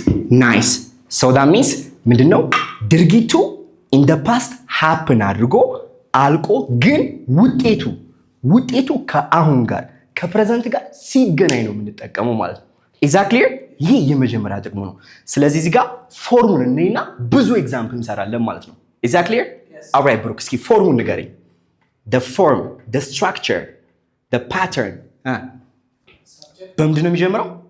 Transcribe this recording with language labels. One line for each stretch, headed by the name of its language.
English: Nice. So that means
Amharic: ምንድነው? ድርጊቱ
English: in the past happen
Amharic: አድርጎ አልቆ ግን ውጤቱ ከአሁን ጋር ከፕሬዘንት ጋር ሲገናኝ ነው የምንጠቀመው ማለት ነው።
English: Is that clear?
Amharic: ይህ የመጀመሪያ ጥቅሙ ነው። ስለዚህ እዚህ ጋር ፎርሙን እንይና ብዙ ኤግዛምፕል እንሰራለን ማለት ነው።
English: Is that clear? Yes. All right,
Amharic: ብሩክ እስኪ ፎርሙን ንገረኝ።
English: The form, the structure, the pattern.
Amharic: በምንድን ነው የሚጀምረው?